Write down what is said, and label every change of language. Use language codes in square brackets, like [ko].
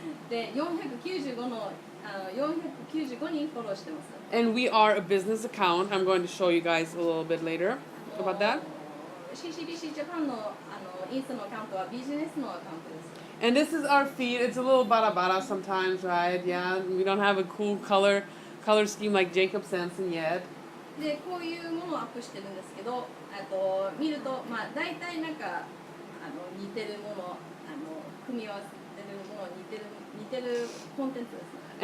[ja] で、495の495人フォローしてます。 [en] And we are a business account. I'm going to show you guys a little bit later about that. [ja] CCBC ジャパンのインスタのアカウントはビジネスのアカウントです。 [en] And this is our feed. It's a little bada sometimes, right? Yeah, we don't have a cool color scheme like Jacob Sanson yet. [ja] で、こういうものをアップしてるんですけど、見ると大体なんか似てるもの組み合わせてるもの似てるコンテンツです。